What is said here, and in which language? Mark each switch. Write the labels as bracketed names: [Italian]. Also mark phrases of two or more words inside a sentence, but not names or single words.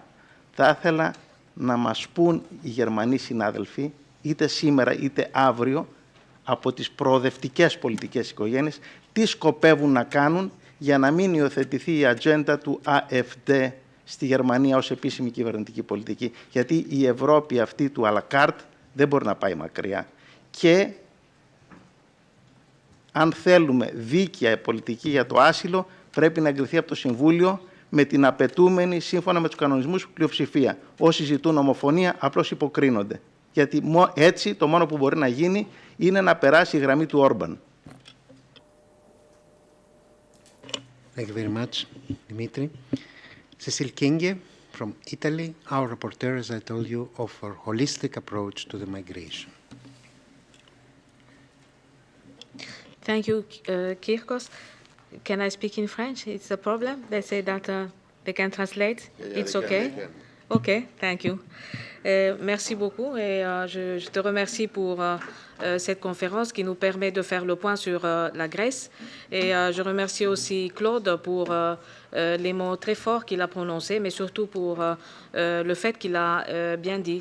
[Greek] Θα ήθελα να μας πούν οι Γερμανοί συνάδελφοι, είτε σήμερα είτε αύριο, από τις προοδευτικές πολιτικές οικογένειες, τι σκοπεύουν να κάνουν για να μην υιοθετηθεί η ατζέντα του AfD στη Γερμανία ως επίσημη κυβερνητική πολιτική. Γιατί η Ευρώπη αυτή του [French] à la carte [Greek] δεν μπορεί να πάει μακριά. Και αν θέλουμε δίκαια πολιτική για το άσυλο, πρέπει να εγκριθεί από το Συμβούλιο με την απαιτούμενη, σύμφωνα με τους κανονισμούς, πλειοψηφία. Όσοι ζητούν ομοφωνία απλώς υποκρίνονται. Γιατί έτσι το μόνο που μπορεί να γίνει είναι να περάσει η γραμμή του Όρμπαν. [English] Thank you very much, Dimitri. Cecil Kinge from Italy, our rapporteur, as I told you, of a holistic approach to the migration. Thank you, Kyrkos. Can I speak in French? It's a problem. They say that they can translate. Yeah, it's okay. OK, thank you. [French] Merci beaucoup et je te remercie pour cette conférence qui nous permet de faire le point sur la Grèce. Et je remercie aussi Claude pour les mots très forts qu'il a prononcés, mais surtout pour le fait qu'il a bien dit.